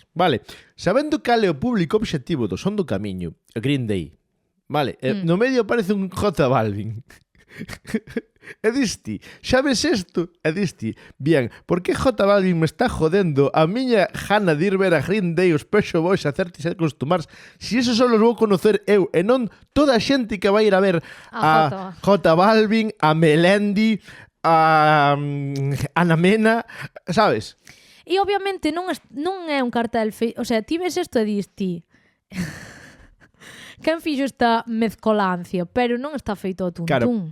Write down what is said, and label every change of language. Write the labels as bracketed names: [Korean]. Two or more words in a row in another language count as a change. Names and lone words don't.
[Galician] Vale, sabendo cal é o público objetivo do Son do Camiño, o Green Day. Vale, no medio aparece un J Balvin. E disti, sabes isto? E disti, bien, por que J Balvin me está jodendo a miña gana de ir ver a Green Day os Pet Shop Boys a 30 Seconds to Mars si eso só los vou conocer eu e non toda a xente que vai ir a ver a J Balvin, a Melendi, a Ana Mena, sabes? E obviamente non é un cartel feito, [Spanish] o sea, [Galician] ti ves isto e disti quen fixo esta mezcolancia, pero non está feito ao tuntún.